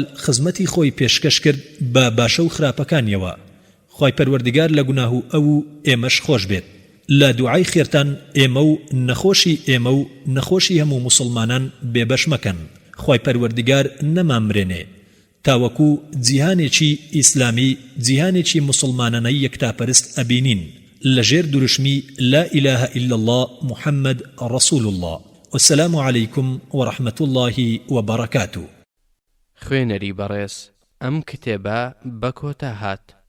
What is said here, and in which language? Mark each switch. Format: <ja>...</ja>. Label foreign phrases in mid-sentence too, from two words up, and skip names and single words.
<ckb>خزمەتی خۆی پێشکەش کرد بە باشە و خراپەکانیەوە خوای پەروەردگار لە گوناه و ئەو و ئێمەش خۆش بێت لە دوعای خێرتان ئێمە و نەخۆشی هەموو موسڵمانان بێبەش مەکەن خوای پەروەردگار نەمامرێنێ تاوەکو جیهانێکی ئیسلامی جیهانێکی موسڵمانانەی یەکتاپەرست ئەبینین لەژێر دوورشمی</ckb> <ar>لا إله إلا الله محمد رسول الله والسلام عليكم ورحمة الله وبركاته</ar> <ckb>خوێنەری بەڕێز ئەم کتێبە بە کۆتا هات</ckb>